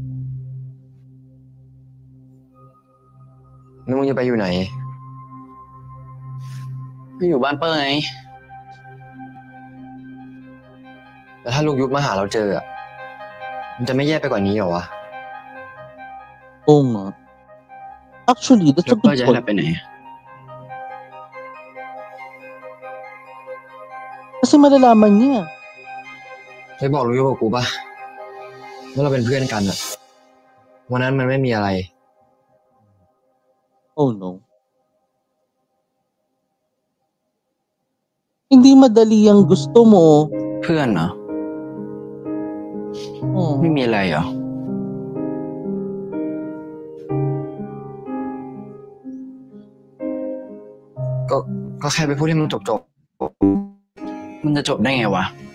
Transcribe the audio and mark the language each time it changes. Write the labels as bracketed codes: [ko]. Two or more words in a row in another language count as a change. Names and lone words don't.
[th] แล้วมึงจะไปอยู่ไหนไม่อยู่บ้านเปิ้ลไงแล้วถ้าลุงยุบมาหาเราเจออะมันจะไม่แย่ไปกว่านี้เหรอวะ [tl] nga. [en] Actually, that's a good point. [tl] Kasi malalaman niya. [th] เคยบอกลุงยุบกับกูปะว่าเราเป็นเพื่อนกันอะวันนั้นมันไม่มีอะไร [en] Oh no. [tl] Hindi madali ang gusto mo. [th] เพื่อนเหรอไม่มีอะไรเหรอก็แค่ไปพูดให้มันจบมันจะจบได้ไงวะ